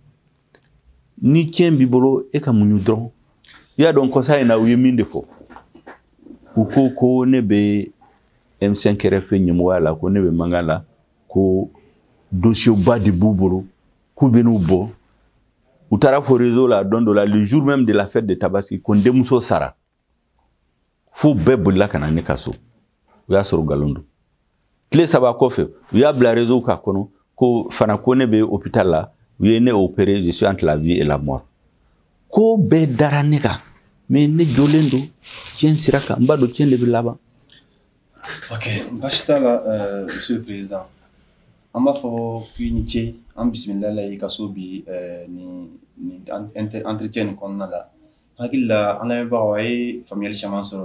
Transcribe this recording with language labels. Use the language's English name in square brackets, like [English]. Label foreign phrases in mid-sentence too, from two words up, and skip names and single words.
[Bambara] ni tiɲɛ b'i bolo e ka muɲu dɔrɔn i y'a dɔn kɔsa in na u ye min de fɔ u ko ne bɛ M5 kɛrɛfɛ ɲɛmɔgɔya la ko ne bɛ mankan la ko dossier ba de b'u bolo k'u bɛ n'u bɔ u taara fɔ réseau la don dɔ la [French] le jour même de la fête de Tabaski [Bambara] ko n denmuso sara fo bɛɛ bolila ka na ne ka so u y'a sɔrɔ nkalon don tile 3 kɔfɛ u y'a bila réseau ka kɔnɔ ko fana ko ne bɛ hôpital la u ye ne opéré [French] je suis entre la vie et la mort [Bambara] ko bɛɛ dara ne kan mais ne jɔlen don tiɲɛ sira kan n b'a dɔn tiɲɛ de bɛ laban. Ok, baasi t'a la [French] monsieur le président [Bambara] an b'a fɔ k'i ni ce an bisimila la i ka so bi ni entretien nin kɔnɔna la hakili la an lamɛnbagaw a ye faamuyali caman sɔrɔ